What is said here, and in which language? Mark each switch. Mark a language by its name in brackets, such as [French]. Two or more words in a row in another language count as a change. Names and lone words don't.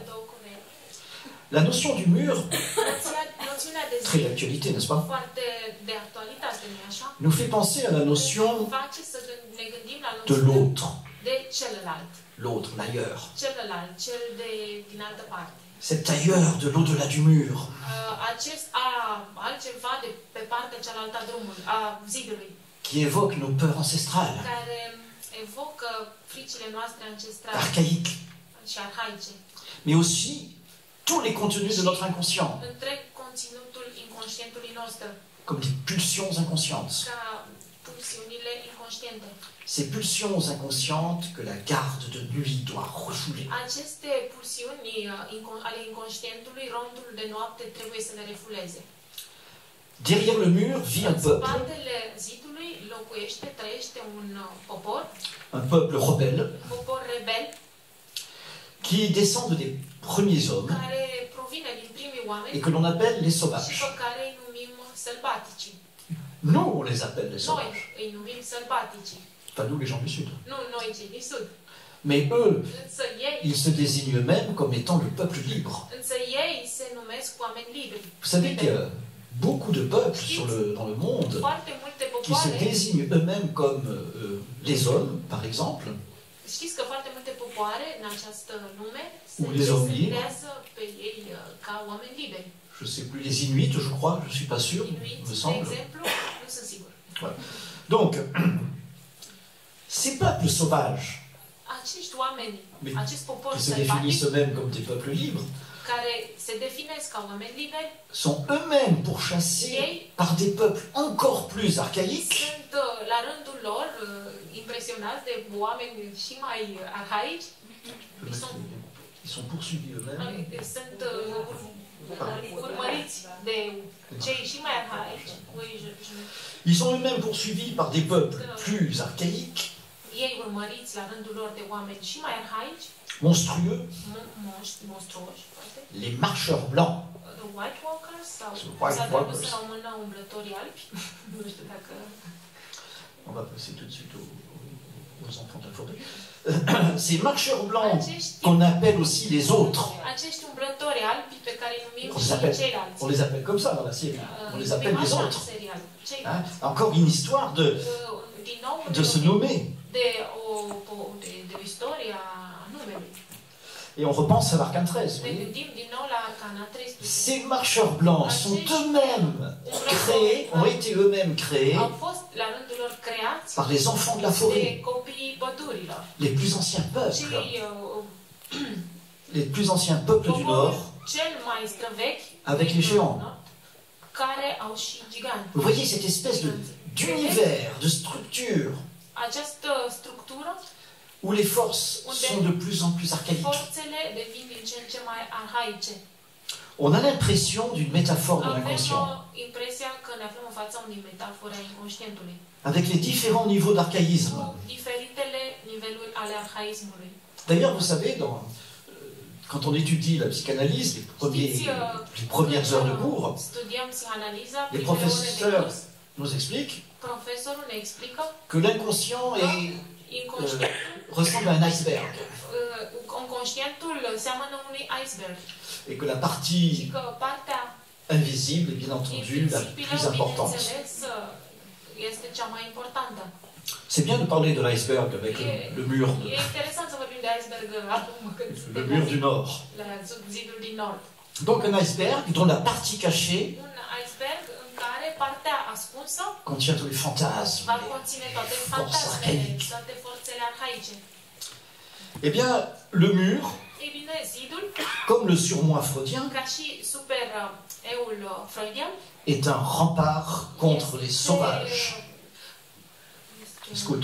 [Romanian] cele două Coree. [French] La notion du mur, [Romanian] Noțiunea de [French] très [Romanian] zi, [French] d'actualité, n'est-ce pas, [Romanian] foarte de actualitate, nu-i așa? [French] nous fait penser à la notion [Romanian] Face să ne gândim la [French] de [Romanian] noțiunea [French] l'autre, [Romanian] de celălalt. [French] l'autre, l'ailleurs. [Romanian] Celălalt, cel de din altă parte. [French] Cet ailleurs de l'au-delà du mur, [Romanian] Acest altceva de pe partea cealaltă a drumului, a zidului, [French] qui évoque nos peurs ancestrales, [Romanian] care evocă fricile noastre ancestrale [French] archaïques, [Romanian] și arhaice. [French] mais aussi tous les contenus de notre inconscient, [Romanian] Întreg conținutul inconștientului nostru, [French] comme des pulsions inconscientes. [Romanian] ca pulsiunile inconștiente. [French] Ces pulsions inconscientes que la garde de nuit doit refouler. [Romanian] Aceste pulsiuni ale inconștientului, rondul de noapte trebuie să le refuleze. [French] Derrière le mur vit un [Romanian] În [French] peuple, [Romanian] spatele zidului trăiește un popor, [French] un peuple rebelle, [Romanian] un popor rebel, [French] qui descend des premiers hommes [Romanian] care provine din primii [French] et [Romanian] oameni [French] que l'on appelle les [Romanian] și [French] sauvages. [Romanian] pe care îi numim sălbatici. [French] Nous, on les appelle les [Romanian] Noi [French] sauvages. [Romanian] îi numim sălbatici. [French] Pas nous, les gens du Sud. [Romanian] Nu noi cei din sud. [French] Mais eux, [Romanian] Însă ei, [French] ils se désignent eux-mêmes comme étant le peuple libre. [Romanian] însă ei se numesc oameni liberi. [French] Vous savez qu'il y a beaucoup de peuples dans le monde [Romanian] Foarte multe [French] qui se [Romanian] popoare, [French] désignent eux-mêmes comme les hommes, par exemple, [Romanian] știți că foarte multe popoare în această lume se [French] Ou les hommes libres. [Romanian] designează pe ei ca oameni liberi. [French] je ne sais plus, les Inuits, je crois, je ne suis pas sûr, [Romanian] Inuit, [French] me [Romanian] de [French] semble. [Romanian] exemplu, nu sunt sigur. [French] Voilà. Donc, ces peuples sauvages, [Romanian] Acești oameni, [French] Mais [Romanian] acest popor [French] qui se [Romanian] sălbatic, [French] définissent eux-mêmes comme des peuples libres, [Romanian] care se definesc ca oameni liberi, [French] sont eux-mêmes pourchassés par des peuples encore plus archaïques, [Romanian] sunt la rândul lor impresionați de oameni și mai arhaici, [French] ils sont poursuivis eux-mêmes [Romanian] sunt urmăriți de cei și mai arhaici. [French] Ils sont eux-mêmes poursuivis par des peuples plus archaïques, [Romanian] Ei urmăriți la rândul lor de oameni și mai arhaici, [French] monstrueux, [Romanian] monstruoși, poate. [French] les marcheurs blancs. [Romanian] The White Walkers sau White s-a tradus Walkers. în română umblătorii albi. Nu știu dacă... [French] On va passer tout de suite aux enfants de la forêt. Ces marcheurs blancs qu'on appelle aussi les autres. [Romanian] Acești umblători albi pe care îi numim [French] On les [Romanian] și [French] appelle, [Romanian] ceilalți. [French] on les appelle comme ça dans la série. On les appelle les autres. [Romanian] Serial. [French] Hein? Encore une histoire [Romanian] Din nou, [French] de se nommer. [Romanian] de o istorie a numelui. [French] Et on repense à l'Arcane 13. Vous [Romanian] Ne [French] voyez? [Romanian] gândim din nou la Arcana 13. [French] Ces marcheurs blancs sont eux-mêmes créés, ont été eux-mêmes créés [Romanian] Au fost la rândul lor creați [French] par les enfants de la forêt, [Romanian] de copiii pădurilor. [French] les plus anciens peuples, [Romanian] Cei [French] les plus anciens peuples du Nord, [Romanian] cel mai străvechi [French] avec les géants. [Romanian] care au și giganti. [French] Vous voyez cette espèce d'univers, de structure, [Romanian] Această structură, [French] où les forces sont de plus en plus archaïques. [Romanian] forțele devin din ce în ce mai arhaice. [French] On a l'impression d'une métaphore de [Romanian] Avem [French] l'inconscient, [Romanian] impresia că ne aflăm în fața unei metafore a inconștientului, [French] avec les différents niveaux d'archaïsme. [Romanian] cu diferitele niveluri ale arhaismului. [French] D'ailleurs, vous savez, quand on étudie la psychanalyse, les premières heures de cours, [Romanian] Studiem psihanaliza, [French] les [Romanian] primele ore de [French] professeurs [Romanian] curs, [French] nous expliquent [Romanian] profesorul ne explică [French] que l'inconscient [Romanian] inconștientul, [French] ressemble à un iceberg [Romanian] inconștientul seamănă unui iceberg [French] et que la [Romanian] și [French] partie [Romanian] că partea [French] invisible est bien entendu la plus [Romanian] invizibilă, [French] importante. [Romanian] bineînțeles, este cea mai importantă. [French] C'est bien de parler de l'iceberg avec le mur, [Romanian] E interesant să vorbim de iceberg acum când [French] le [Romanian] suntem [French] mur du Nord. [Romanian] la zidul din nord. [French] Donc un iceberg dont la partie cachée [Romanian] Un iceberg în care partea ascunsă [French] contient tous les fantasmes, [Romanian] va conține toate [French] forces [Romanian] fantasmele, [French] archaïques. [Romanian] toate forțele arhaice. [French] Eh bien, le mur, [Romanian] Ei bine, zidul, [French] comme le surmoi freudien, [Romanian] ca și super-eul freudian, [French] est un rempart contre les sauvages. [Romanian] Scut.